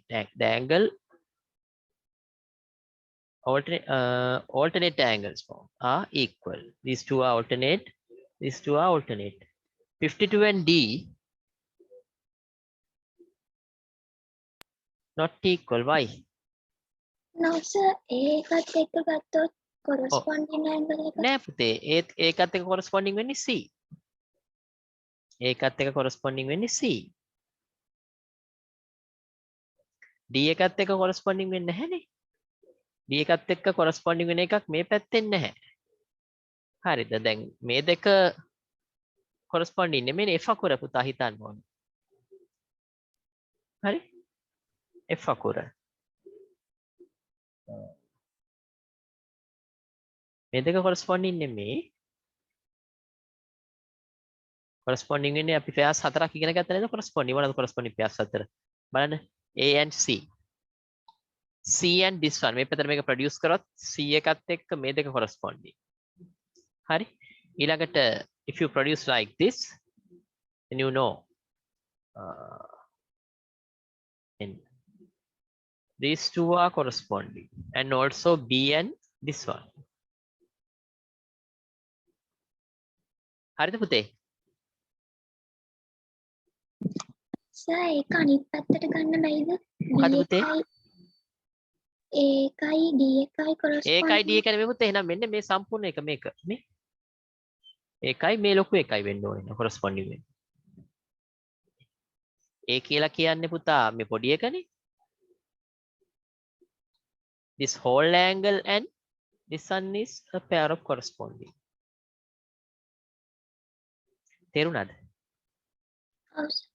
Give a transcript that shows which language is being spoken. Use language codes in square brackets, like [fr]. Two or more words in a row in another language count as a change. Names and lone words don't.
[en] The angle alternate angles formed are equal. These two are alternate. These two are alternate. 52 and D not equal. Why? No, sir, A got take the corresponding angle. [si] නෑ පුතේ ඒකත් එක corresponding වෙන්නේ C. ඒකත් එක corresponding වෙන්නේ C. D එකත් එක corresponding වෙන්නේ නැහැනේ. D එකත් එක්ක corresponding වෙන එකක් මේ පැත්තෙන් නැහැ. හරිද? දැන් මේ දෙක corresponding නෙමෙයි F අකුර පුතා හිතන්න ඕනේ. හරි? F අකුර. මේ දෙක corresponding නෙමෙයි. corresponding වෙන්නේ අපි pairs හතරක් ඉගෙන ගත්ත නේද corresponding. මොනවද [en] corresponding pairs [si] හතර? බලන්න [en] A and C. C and this one. [si] මේ පැත්තට මේක produce කරොත් C එකත් එක්ක මේ දෙක corresponding. හරි? [en] ඊළඟට if you produce like this, then you know and these two are corresponding, and also B and this one. [si] හරිද පුතේ? Sir, ඒක අනිත් පැත්තට ගන්න බැයිද? මොකද පුතේ? ඒකයි D එකයි ඒකයි D corresponding එකයි මෙමුත් එහෙනම් මෙන්න මේ සම්පූර්ණ එක මේක මේ ඒකයි මේ ලොකු එකයි වෙන්න ඕනේ කොරස්පොන්ඩින් වෙන්නේ. ඒ කියලා කියන්නේ පුතා මේ පොඩි එකනේ. [en] This whole angle and this one is a pair of corresponding. [si] තේරුණාද? ඔව් සර්.